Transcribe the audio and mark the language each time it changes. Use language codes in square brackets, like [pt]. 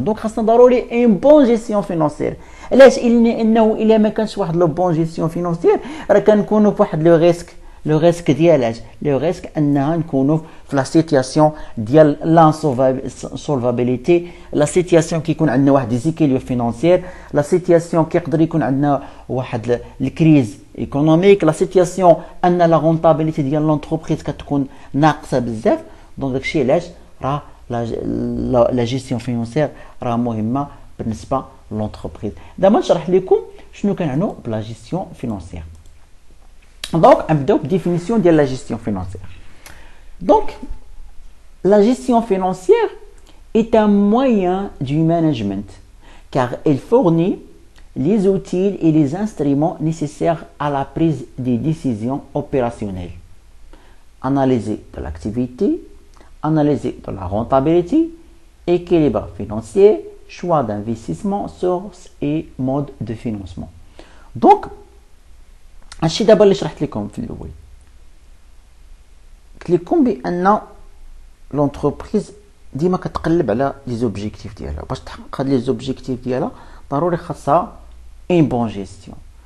[ar] دونك خاصنا ضروري ان بون جيستيون فينانسيير. علاش؟ انه الا ما كانش واحد لو بون جيستيون فينانسيير راه كنكونوا فواحد لو ريسك ديال لو ريسك انها نكونوا في لا سيتياسيون ديال لانسولفابيليتي، لا سيتياسيون كيكون عندنا واحد ديزيكيليبر فينانسيير، لا سيتياسيون كيقدر يكون عندنا واحد الكريز ايكونوميك، لا سيتياسيون ان لا رونطابيليتي ديال لونتربريز كتكون ناقصه بزاف. دونك داكشي علاش راه لا جيستيون فينانسيير راه مهمه بالنسبه لونتربريز. دابا نشرح لكم شنو كنعنوا بلا جيستيون فينانسيير. Donc, نبداو بديفينيسيون ديال لا جيستيون فينانسيير. [fr] Donc, la gestion financière est un moyen du management car elle fournit les outils et les instruments nécessaires à la prise des décisions opérationnelles. Analyser de l'activité, analyser de la rentabilité, équilibre financier, choix d'investissement, sources et mode de financement. [ar] Donc, هادشي دابا اللي شرحت لكم في الاول. قلت لكم بان لونتربريز ديما كتقلب على لي زوبجيكتيف ديالها، باش تحقق هاد لي زوبجيكتيف ديالها ضروري خاصها ان بون جيستيون.